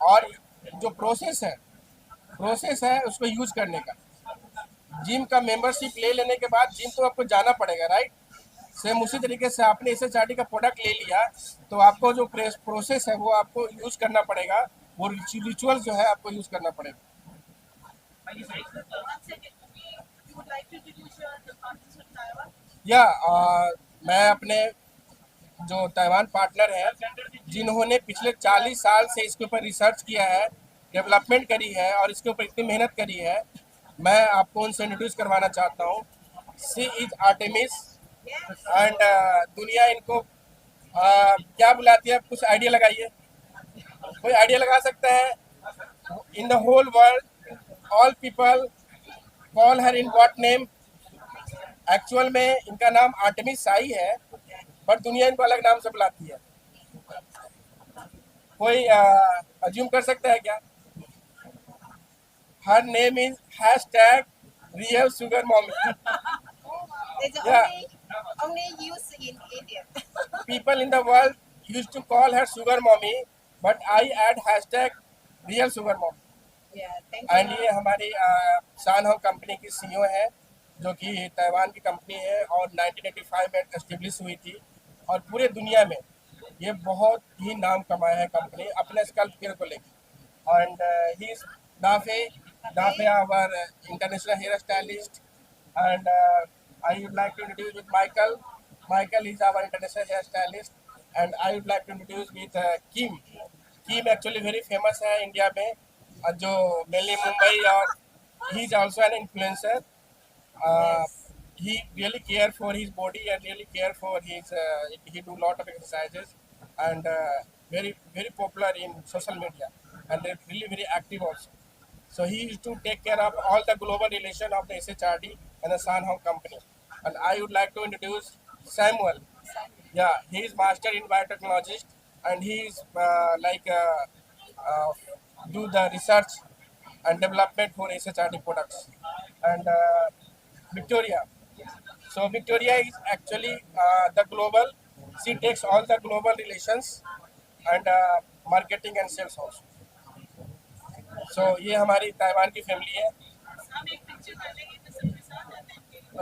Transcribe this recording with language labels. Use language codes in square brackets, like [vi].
[hi] और जो प्रोसेस है उसको यूज करने का, जिम का मेंबरशिप ले लेने के बाद जिम तो आपको जाना पड़ेगा, राइट? सेम उसी तरीके से आपने SHRD का प्रोडक्ट ले लिया तो आपको जो प्रोसेस है वो आपको यूज करना पड़ेगा, वो रिचुअल जो है आपको यूज करना पड़ेगा। [en] One second, you would like to introduce your partners with Taiwan? [hi] या मैं अपने जो ताइवान पार्टनर है, जिन्होंने पिछले 40 साल से इसके ऊपर रिसर्च किया है, डेवलपमेंट करी है और इसके ऊपर इतनी मेहनत करी है, मैं आपको उनसे इंट्रोड्यूस करवाना चाहता हूँ। [en] she is Artemis and [hi] दुनिया इनको क्या बुलाती है, आप कुछ आइडिया लगाइए, कोई आइडिया लगा सकता है? [en] In the whole world all people call her in what name? [hi] Actual में इनका नाम आर्टेमिस साई है, पर दुनिया इनको अलग नाम से बुलाती है। कोई अज्यूम कर सकता है क्या? [en] Her name is hashtag real sugar mommy. It's Yeah. only used in India. People in the world used to call her sugar mommy, but I add hashtag real sugar mom. Yeah, thank and you. [hi] ये हमारी सानहो company की CEO है, जो कि Taiwan की company है और 1985 में एस्टेब्लिश हुई थी, और पूरे दुनिया में ये बहुत ही नाम कमाया है कंपनी अपने स्कल्प केयर को लेकर. [en] And he is दाफे दाफे our international hair stylist. And I would like to introduce with Michael. Michael is our international hairstylist, and I would like to introduce with Kim. Kim actually very famous [hi] है India में, जो [en] mainly Mumbai, और he is also an influencer. Uh, Yes. he really care for his body and really care for his. He do lot of exercises, and very very popular in social media, and they're really very active also. So he used to take care of all the global relation of the SHRD and the Sanhong company. And I would like to introduce Samuel. Yeah, he is master in biotechnologist, and he is do the research and development for SHRD products. And Victoria. So Victoria is actually the global. She takes all the global relations and marketing and sales also. [hi] So ये हमारी Taiwan की family है. हम एक picture डालेंगे तो सबके साथ आते हैं.